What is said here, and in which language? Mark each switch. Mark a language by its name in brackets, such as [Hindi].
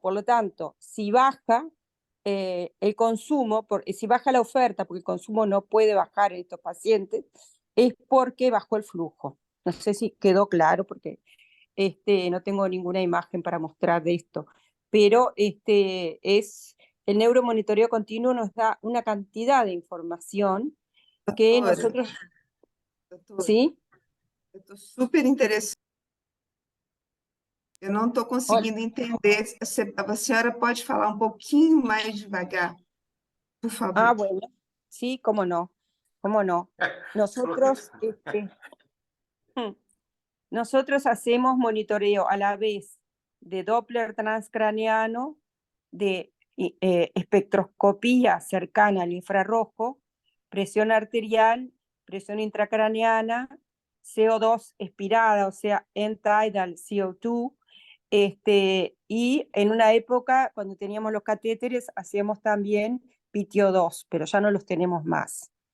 [Spanish] Por lo tanto, si baja el consumo, si baja la oferta, porque el consumo no puede bajar en estos pacientes, es porque bajó el flujo. No sé si quedó claro, porque no tengo ninguna imagen para mostrar de esto, pero el neuromonitoreo continuo nos da una cantidad de información que [Portuguese] Doutora, [Spanish] nosotros, [Portuguese] doutora, [Spanish] ¿sí? [Portuguese] eu estou super interessada. Eu não estou conseguindo entender. A senhora pode falar um pouquinho mais devagar, por favor? [Spanish] Ah, bueno, sí, cómo no, cómo no. Nosotros, nosotros hacemos monitoreo a la vez de Doppler transcraniano, de espectroscopía cercana al infrarrojo, presión arterial, presión intracraneana, CO2 expirada, o sea, end-tidal CO2, y en una época, cuando teníamos los catéteres, hacíamos también PTO2, pero ya no los tenemos más.